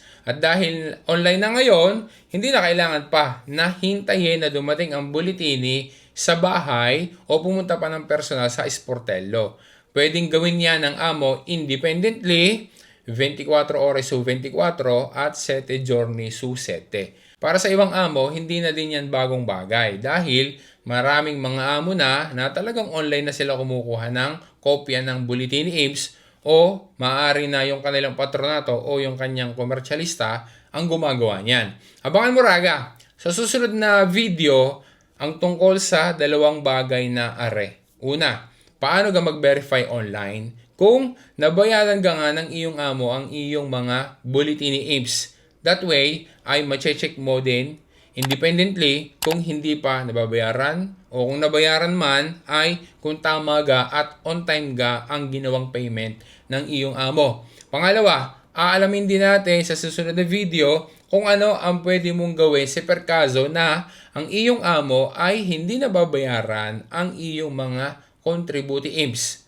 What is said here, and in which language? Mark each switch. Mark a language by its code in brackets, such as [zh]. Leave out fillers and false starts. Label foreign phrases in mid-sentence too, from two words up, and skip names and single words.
[tl] At dahil online na ngayon, hindi na kailangan pa na hintayin na dumating ang bulletini sa bahay o pumunta pa ng personal sa sportello. Pwedeng gawin yan ng amo independently, 24 oras su 24 at 7 [it] giorni su [tl] 7. Para sa ibang amo, hindi na din yan bagong bagay dahil maraming mga amo na talagang online na sila kumukuha ng kopya ng bulletin ni IMPS o maaari na yung kanilang patronato o yung kanyang komersyalista ang gumagawa niyan. Abangan mo raga, sa susunod na video, ang tungkol sa dalawang bagay na are. Una, paano ka mag-verify online kung nabayaran ka nga ng iyong amo ang iyong mga bulletin ni IMPS. That way, ay ma-check mo din independently kung hindi pa nababayaran o kung nabayaran man ay kung tama ga at [en] on time [tl] ga ang ginawang payment ng iyong amo. Pangalawa, aalamin din natin sa susunod na video kung ano ang pwede mong gawin sa perkaso na ang iyong amo ay hindi nababayaran ang iyong mga contributi IMPS.